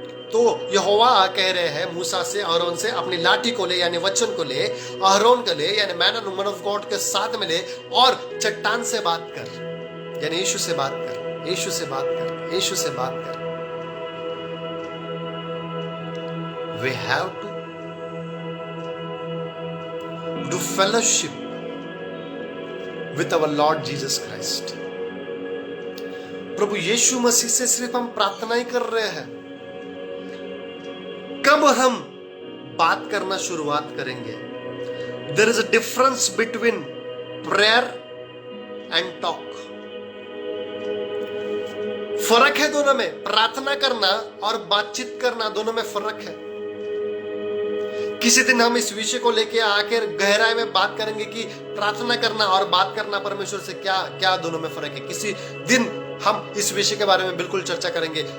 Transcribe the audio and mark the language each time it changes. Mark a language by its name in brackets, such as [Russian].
[Hindi] तो यहोवा कह रहे हैं मूसा से, अहरोन से, अपनी लाठी को ले यानी वचन को ले, अहरोन को ले यानी [English] man and woman of God [Hindi] के साथ में ले और चट्टान से बात कर यानी यीशु से बात कर, यीशु से बात कर, यीशु से बात कर। [English] We have to do fellowship with our Lord Jesus Christ। [Hindi] प्रभु यीशु मसीह से सिर्फ हम प्रार्थना ही कर रहे हैं। कब हम बात करना शुरुआत करेंगे? [English] There is a difference between prayer and talk। [Hindi] फर्क है दोनों में। प्रार्थना करना और बातचीत करना दोनों में फर्क है। किसी दिन हम इस विषय को लेके आकर गहराई में बात करेंगे कि प्रार्थना करना और बात करना परमेश्वर से क्या क्या दोनों में फर्क है। किसी दिन हम इस विषय के बारे में बिल्कुल चर्चा करेंगे।